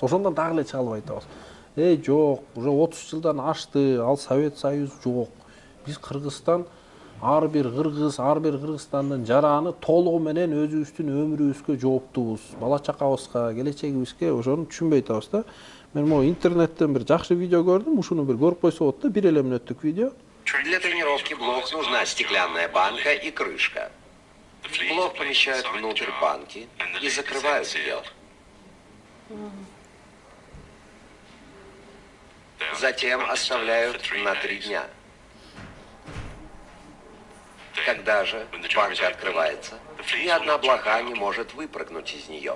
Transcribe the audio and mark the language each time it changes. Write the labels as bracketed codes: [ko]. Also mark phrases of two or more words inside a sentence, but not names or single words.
[ky] Ошондон дагы эле чыга албай атабыз. Жок, уже 30 жылдан ашты, ал Совет Союз жок. Биз Кыргызстан ар бир кыргыз, ар бир Кыргызстандын жараны толугу менен өзүбүздүн өмүрүбүзгө жооптубуз. Бала чакабызга, келечегибизге ошону түшүнбөй атабыз да. Мен могу интернеттен бир жакшы видео көрдүм, ушуну бир көрүп койсо болот да, 1 эле мүнөттүк видео. [ru] Для тренировки блок нужна стеклянная банка и крышка. Блок помещают внутрь банки и закрывают ее. Затем оставляют на 3 дня. Когда же банка открывается, ни одна блоха не может выпрыгнуть из нее.